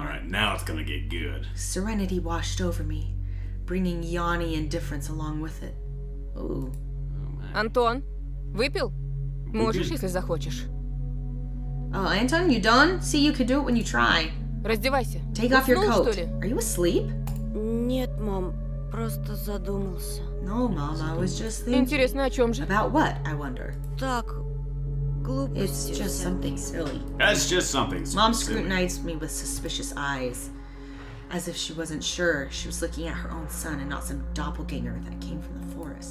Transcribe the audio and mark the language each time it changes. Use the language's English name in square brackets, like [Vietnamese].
[English] Alright, now it's gonna get good. Serenity washed over me, bringing yawny indifference along with it. Ooh. [Russian] Антон, выпил? Можешь, если захочешь. [English] Oh, Anton, you done? See, you could do it when you try. [Russian] Раздевайся. [English] Take off your [Russian] Уснул, [English] coat. [Russian] что ли? [English] Are you asleep? [Russian] Нет, мам, просто задумался. [English] No, Mom, I was just thinking. [Russian] Интересно, о чем же? [English] About what, I wonder? [Russian] Так, глупости. [English] It's just something silly. That's just something. Mom silly. scrutinized me with suspicious eyes, as if she wasn't sure she was looking at her own son and not some doppelganger that came from the forest.